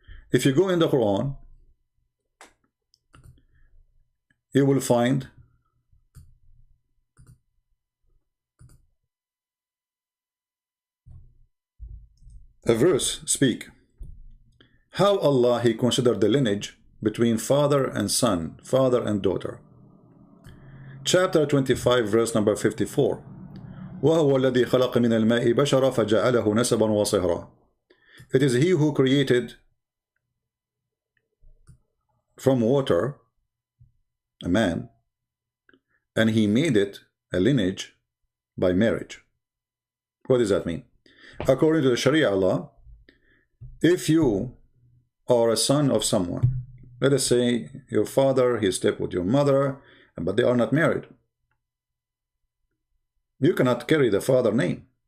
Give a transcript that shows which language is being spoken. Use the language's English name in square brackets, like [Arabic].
[English] If you go in the Quran, you will find a verse speak how Allah he considered the lineage between father and son, father and daughter. Chapter 25 verse number 54. [Arabic] وهو الذي خلق من الماء بشرا فجعله نسبا وصهرا. [English] It is he who created from water a man, and he made it a lineage by marriage. What does that mean? According to the Sharia law, if you are a son of someone, let us say your father, he slept with your mother, but they are not married, you cannot carry the father name.